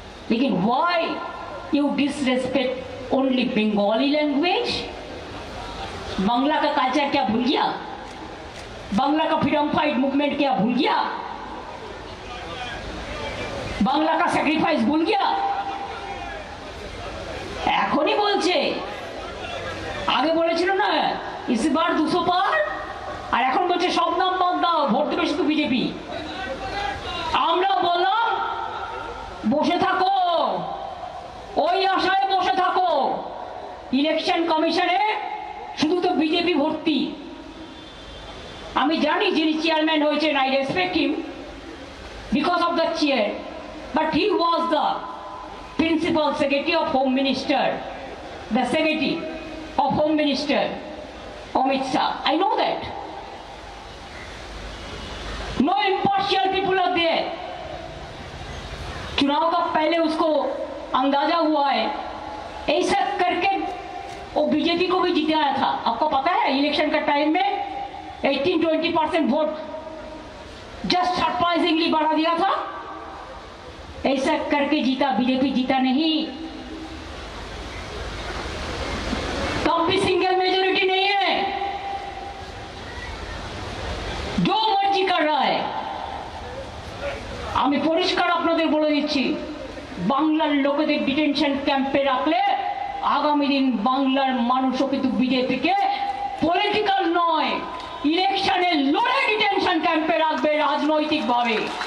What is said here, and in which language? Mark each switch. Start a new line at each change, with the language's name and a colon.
English: लेकिन why you disrespect only Bengali language?
Hindi: Bangla का culture क्या भूल गया? बांग्ला का फ्रीडम फाइट मूवमेंट क्या भूल गया? बांग्ला का सैक्रिफाइस भूल गया?
Bangla: এখনই বলছে, আগে বলেছিল না
Hindi: इस बार
Bangla: 200 পার, আর এখন বলছে সব নাম বাদ দাও, ভোট দেবে শুধু বিজেপি। আমরা বললাম বসে থাকো, ওই আশায় বসে থাকো, ইলেকশন কমিশনে শুধু তো বিজেপি ভর্তি। আমি জানি যিনি চেয়ারম্যান হয়েছেন,
English: I respect him because of the chair, but he was the principal secretary of home minister, the secretary of home minister Amit Shah. I know that. No impartial people are there.
Hindi: चुनाव का पहले उसको अंदाजा हुआ है, ऐसा करके वो बीजेपी को भी जिताया था। आपको पता है इलेक्शन का टाइम में 18-20% वोट जस्ट सरप्राइजिंगली बढ़ा दिया था, ऐसा करके जीता, बीजेपी जीता नहीं। तब भी सिंगल मेजोरिटी नहीं है, जो मर्जी कर रहा है।
Bangla: আমি পরিষ্কার আপনাদের বলে দিচ্ছি, বাংলার লোকেদের ডিটেনশন ক্যাম্পে রাখলে আগামী দিন বাংলার মানুষও কিন্তু বিজেপিকে পলিটিক্যাল নয়, ইলেকশনে লড়ে ডিটেনশন ক্যাম্পে রাখবে রাজনৈতিকভাবে।